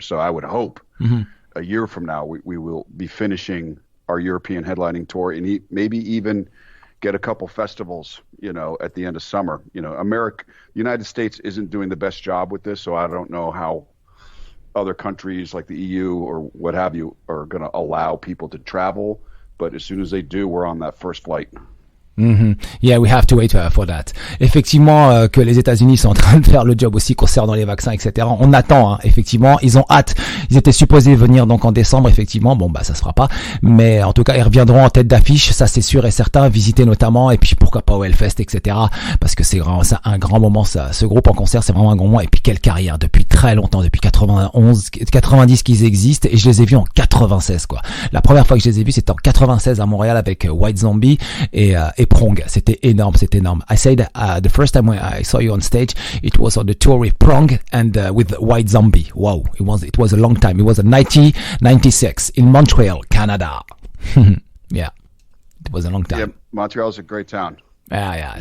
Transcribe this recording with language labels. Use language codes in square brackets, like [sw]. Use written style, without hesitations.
[en] So I would hope a year from now we will be finishing our European headlining tour, and maybe even get a couple festivals, at the end of summer. United States isn't doing the best job with this, so I don't know how other countries like the EU or what have you are going to allow people to travel. But as soon as they do, we're on that first flight. Yeah, we have to wait for that. [fr] Effectivement, que les États-Unis sont en train de faire le job aussi concernant les vaccins, etc. On attend, hein, effectivement. Ils ont hâte. Ils étaient supposés venir donc en décembre, effectivement. Bon, bah ça se fera pas. Mais en tout cas, ils reviendront en tête d'affiche. Ça, c'est sûr et certain. Visiter notamment. Et puis pourquoi pas au Hellfest, etc. Parce que c'est vraiment ça, un grand moment. Ça, ce groupe en concert, c'est vraiment un grand moment. Et puis quelle carrière depuis très longtemps, depuis 90 qu'ils existent. Et je les ai vus en 96, quoi. La première fois que je les ai vus, c'était en 96 à Montréal avec White Zombie et Prong. C'était énorme. [en] I said the first time when I saw you on stage, it was on the tour with Prong and with White Zombie. Wow, it was a long time. It was in 1996 in Montreal, Canada. Yeah, it was a long time. Yeah, Montreal's a great town. Yeah,